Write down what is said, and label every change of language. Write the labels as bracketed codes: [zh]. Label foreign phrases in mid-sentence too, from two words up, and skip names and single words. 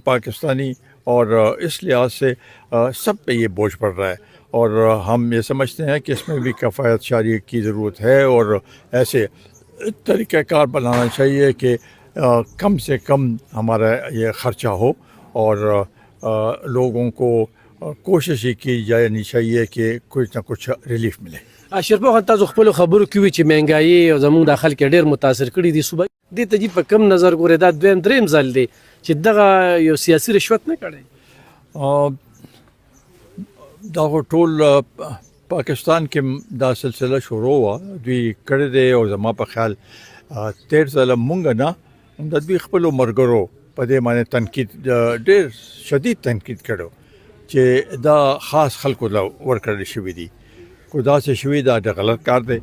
[ur] پاکستانی، اور اس لحاظ سے سب پہ یہ بوجھ پڑ رہا ہے، اور ہم یہ سمجھتے ہیں کہ اس میں بھی کفایت شعاری کی ضرورت ہے، اور ایسے طریقہ کار بنانا چاہیے کہ کم سے کم ہمارا یہ خرچہ ہو، اور لوگوں کو کوشش ہی کی جانی چاہیے کہ کچھ نہ کچھ ریلیف ملے۔ [ps] شرپا خان، تاسو خپل خبرو کې وی چې مهنګایي او زموږ د خلک ډېر متاثر کړي دي، صوبه دې ته جی په کم نظر ګوري؟ دا دریم ځل دی چې دغه یو سیاسي رشوت نه کړي؟ دا ټول پاکستان کې دا سلسله شروع ہوا، دوی کړی دی، او زما په خیال تیر ځله مونږ نه د دوی خپلو ملګرو په دې باندې تنقید، ډېر شدید تنقید کړو چې دا خاص خلکو له ورکړل شوي دي، کو داسې شوي دا د غلط کار دی۔